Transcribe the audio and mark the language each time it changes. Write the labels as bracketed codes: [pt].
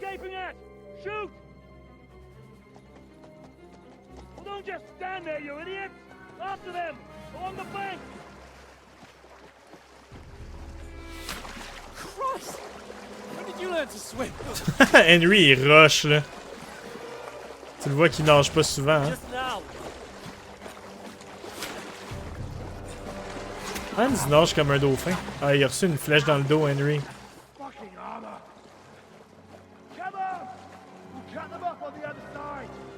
[en] gaping at? Shoot! Well, don't just stand there, you idiots! After them! Along the bank! Christ! When did you learn to swim? [fr] Henry, il rush, là. Tu le vois qu'il nage pas souvent, hein. [en] Just now! [fr] Hans nage comme un dauphin. Ah, il a reçu une flèche dans le dos, Henry. [en] Fucking armor! Come on! We'll cut them up on the other side!